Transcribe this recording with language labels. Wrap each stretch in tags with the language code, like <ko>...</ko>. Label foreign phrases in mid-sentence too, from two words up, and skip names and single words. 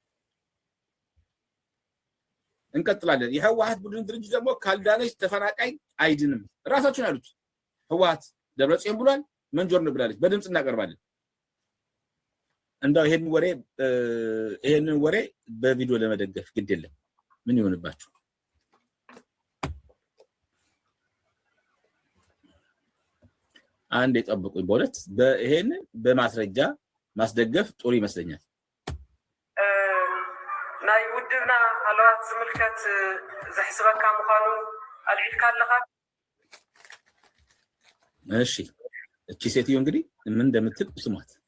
<am>እንቀጥላለን። የህወሓት ቡድን ድርጅት ደግሞ ካልዳነች ተፈናቃይ አይድንም። ራሳችን ያሉት ህወሓት ደብረጽዮን ብሏል፣ መንጆር ነው ብላለች። በድምጽ እናቀርባለን። እንዳው ይሄንን ወሬ በቪዲዮ ለመደገፍ ግድ የለም። ምን ይሆንባችሁ? አንድ የጠብቁኝ። በሁለት ይሄንን በማስረጃ ማስደገፍ ጥሩ ይመስለኛል።</am> <ti>ናይ ውድብና ሃለዋት ዝምልከት ዘሕስበካ ምዃኑ አልዒልካ ኣለኻ።</ti> <am>እሺ እቺ ሴትዮ እንግዲህ ምን እንደምትል ስሟት።</am>